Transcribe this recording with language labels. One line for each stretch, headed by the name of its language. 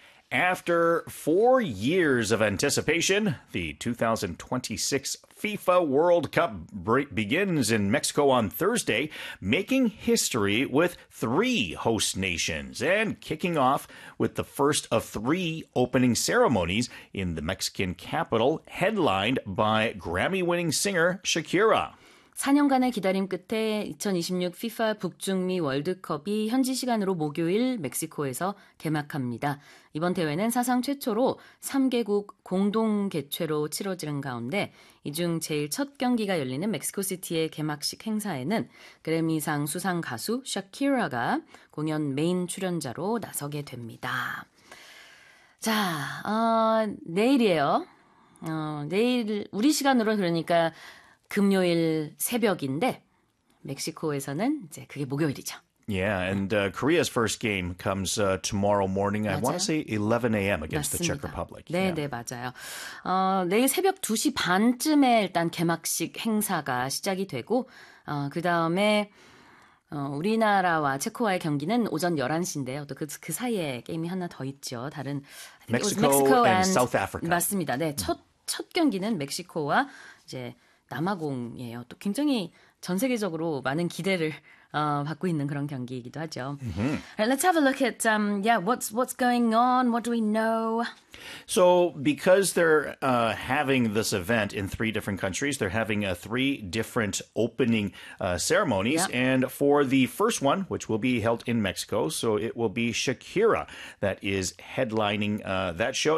English: After 4 years of anticipation, the 2026 FIFA World Cup begins in Mexico on Thursday, making history with three host nations and kicking off with the first of three opening ceremonies in the Mexican capital, headlined by Grammy-winning singer Shakira.
Korean: 4년간의 기다림 끝에 2026 FIFA 북중미 월드컵이 현지 시간으로 목요일 멕시코에서 개막합니다. 이번 대회는 사상 최초로 3개국 공동 개최로 치러지는 가운데 이 중 제일 첫 경기가 열리는 멕시코 시티의 개막식 행사에는 그래미상 수상 가수 샤키라가 공연 메인 출연자로 나서게 됩니다. 자, 내일이에요. 내일 우리 시간으로 그러니까 금요일 새벽인데 멕시코에서는 이제 그게 목요일이죠.
English: Yeah, and Korea's first game comes tomorrow morning.
Korean: 맞아요.
English: I want to say 11 a.m. against
Korean: 맞습니다.
English: the Czech Republic.
Korean: 네,
English: yeah.
Korean: 네, 맞아요. 내일 새벽 2시 반쯤에 일단 개막식 행사가 시작이 되고 그다음에 우리나라와 체코와의 경기는 오전 11시인데요. 또 그 사이에 게임이 하나 더 있죠. 다른
English: 멕시코 and South Africa.
Korean: 맞습니다. 네. 첫 경기는 멕시코와 이제 남아공이에요. 또 굉장히 전 세계적으로 많은 기대를 받고 있는 그런 경기이기도 하죠. Mm-hmm.
English: Right, let's have a look at what's going on? What do we know? So because they're having this event in three different countries, they're having three different opening ceremonies. Yep. And for the first one, which will be held in Mexico, so it will be Shakira that is headlining that show.